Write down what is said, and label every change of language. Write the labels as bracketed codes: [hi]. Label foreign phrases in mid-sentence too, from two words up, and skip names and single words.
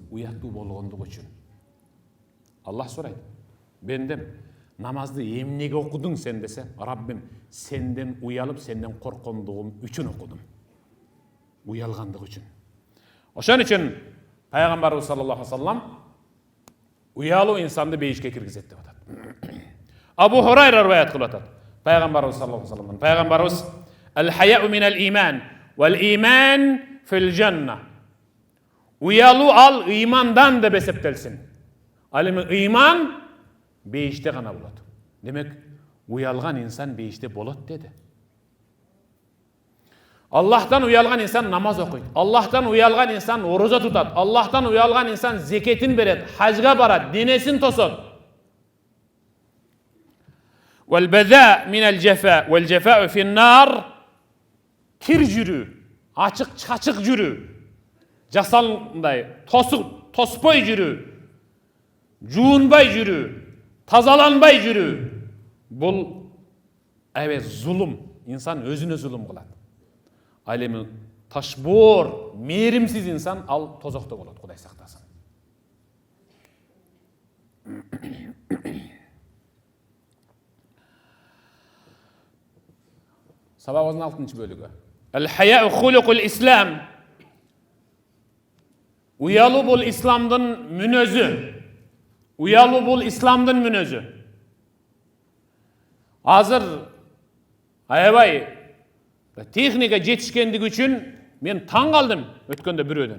[ky] Уяттуу болгондугу үчүн. Аллах сурайт: "Бендем, намазды эмнеге окудуң сен?" десе, Раббим, сенден уялып, сенден коркондугум үчүн окудум. Уялгандыгы үчүн. Ошон үчүн Пайгамбарыбыз [ar] صلى الله عليه وسلم [ky] уялуу инсанды бейишке киргизет деп атат. Абу Хурайра риваят кылып атат. Пайгамбарыбыз [ar] صلى الله عليه وسلم, Пайгамбарыбыз: "الحياء من الإيمان، والإيمان في الجنة." [ky] Уялуу ал ыймандан деп эсептелсин. Ал эми ыйман бейиште гана болот. Демек, уялган инсан бейиште болот деди. Аллахтан уялган инсан намаз окуйт. Аллахтан уялган инсан ороза тутат. Аллахтан уялган инсан зекетин берет, хажга барат, денесин тосот. [ar] والبذاء من الجفاء والجفاء في النار [ky] кир жүрүү, ачык чачык жүрүү, жасалындай тоспой жүрүү, жуунбай жүрүү, тазаланбай жүрүү. Бул зулум, инсан өзүнө зулум кылат. Ал эми ташбоор, мээримсиз инсан ал тозокто болот, Кудай сактасын. Сабагыбыздын 6-чы бөлүгү. [ar] الحياء خلق الإسلام. [ky] Уялуу бул исламдын мүнөзү. Уялуу бул исламдын мүнөзү. Азыр аябай техника жетишкендиги үчүн мен таң калдым өткөндө бирөөдөн.